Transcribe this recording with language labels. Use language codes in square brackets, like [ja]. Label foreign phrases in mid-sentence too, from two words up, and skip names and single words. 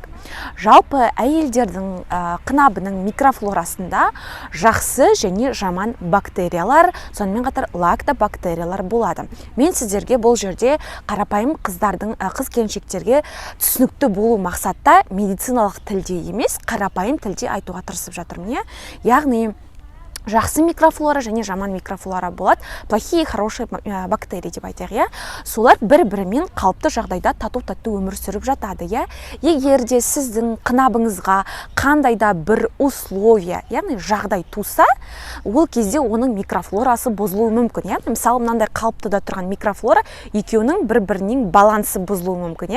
[kk] Жалпы әйелдердің қынабының микрофлорасында жақсы және жаман бактериялар, сонымен қатар лактобактериялар болады. Мен сіздерге бұл жерде қарапайым қыз келіншектерге түсінікті болу мақсатта медициналық тілде емес, қарапайым тілде айтуға тырысып жатырмын. Яғни жақсы микрофлора және жаман микрофлора болады. [ru] Плохие, хорошие бактерии [kk] деп айтайық. Солар бір-бірімен қалыпты жағдайда тату-тату өмір сүріп жатады. Егер де сіздің қынабыңызға қандай да бір условия, яғни жағдай туса, ол кезде оның микрофлорасы бұзылуы мүмкін. Мысалы, мынандай қалыптыда тұрған микрофлора екеуінің бір-бірінің балансы бұзылуы мүмкін.